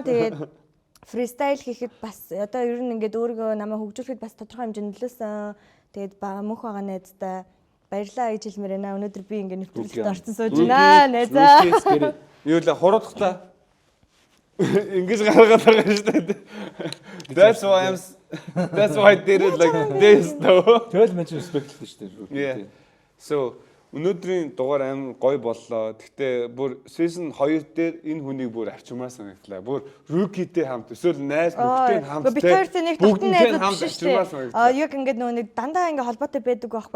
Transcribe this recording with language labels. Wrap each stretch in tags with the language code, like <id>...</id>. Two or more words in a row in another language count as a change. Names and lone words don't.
<mn>Тэгээд фристайл хийхэд бас одоо ер нь ингээд өөрийгөө намаа хөгжүүлэхэд бас тодорхой хэмжээнд нөлөөсөн. Тэгээд мөнх байгаа найздаа баярлаа гэж хэлмээр байна. Өнөөдөр би ингээд нэвтрүүлэгт орсон сууж байна. Найзаа. юу л хуруудахтаа English гаргаад байгаа шүү дээ.</mn> <en>That's why I did it like this though.</en> <mn>Тэгэл мань respect шүү дээ. So өнөөдрийн дугаар аим гоё боллоо. Гэхдээ бүр season 2 дээр энэ хүнийг бүр авчмаар санагдлаа. Бүр rookie-тэй хамт эсвэл найз бүгдтэй хамт бүгдтэй хамт авчмаар санагдлаа. Яг ингээд нэг дандаа ингээд холбоотой байдаг байхгүй.</mn>